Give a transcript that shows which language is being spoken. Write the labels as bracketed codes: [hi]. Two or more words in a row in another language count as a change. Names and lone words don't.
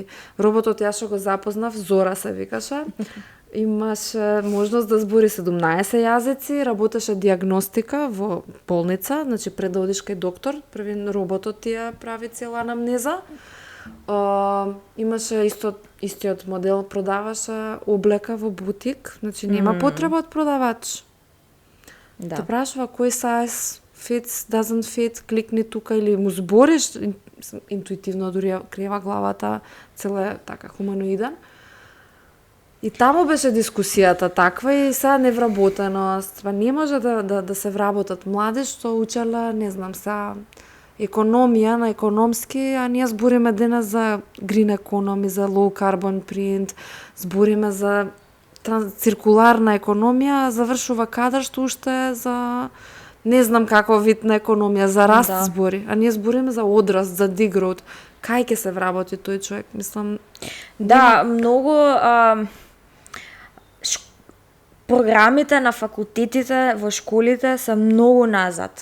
[mk] Роботот јас што го запознав, Зора се викаше. Имаше можност да збори 17 јазици, работеше диагностика во болница, значи пред да одиш кај доктор, први роботот ти ја прави цела анамнеза. Имаше истиот модел, продаваше облека во бутик, значи нема потреба од продавач. Да. Те прашува кој сајз [en] fits, doesn't fit, [mk] кликни тука или му збориш, интуитивно дури крева главата, целе така хуманоиден. И таму беше дискусијата таква и сега невработеност, па не може да се вработат млади што учеле, не знам, са економија на економски, а ние збориме денес за [en] green economy, [mk] за [en] low carbon print, [mk] збориме за циркуларна економија, завршува кадар што уште за не знам каков вид на економија, за раст збори, а ние збориме за одраст, за degrowth. Кај ќе се вработи тој човек, мислам. Да, многу програмите на факултетите во школите се многу назад.